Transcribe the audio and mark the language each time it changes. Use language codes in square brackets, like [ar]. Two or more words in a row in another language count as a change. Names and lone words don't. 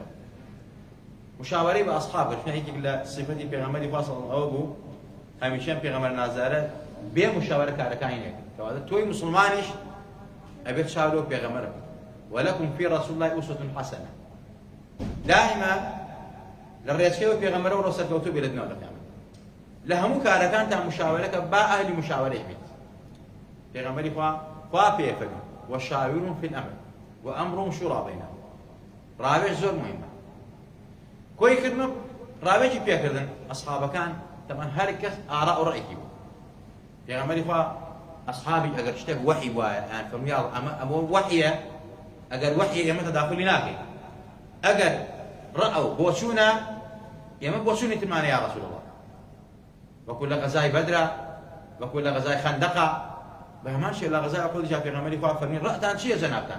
[ckb] مشاوەرەی بە ئەسحاب کرد، یەکێک لە سیفەتی پێغەمبەری خوا [ar] صلی الله [ckb] ئەوە بوو هەمیشە پێغەمبەر نازارە بێ مشاوەرە کارەکانی نەکرد، کەواتە تۆی موسڵمانیش ئەبێت چاودۆ پێغەمبەر بێت. [ar] وەلەکم فی ڕەسوول الله ئوسوة حەسەنە، [ckb] دائیما لە ڕێچکەوە پێغەمبەرەوە ڕۆسەرکەوتوو بێت لە دنیا و لە قیامەت. لە هەموو کارەکانتان مشاوەرەکە با ئەهلی مشاوەرەی بێت. پێغەمبەری خوا پێفەرمی [ar] وەشاورهم فی الأمر وأمرهم شورى بینهم. [ckb] ڕاوێژ زۆر مهمە. کۆی کردن ڕاوێژی پێکردن ئەسحابەکان تەمان هەر کەس ئاڕا و ڕێکی بوو. پێغەمبەری خوا ئەسحابی ئەگەر شتێک وەحی وایە ئەیان فەرمووی ئەمە وەحیە، ئەگەر وەحیە ئێمە تەداخلی ناکەین، ئەگەر ڕەئەو بۆچوونە ئێمە بۆچوونی ترمانە [ar] یا ڕەسوول الله، [ckb] وەکو لە غەزای بەدرا، وەکو لە غەزای خەندەقا، بە هەمان شێوە لە غەزای ئوحود جا پێغەمبەری خوا فەرمی ڕەئتان چییە جەنابتان؟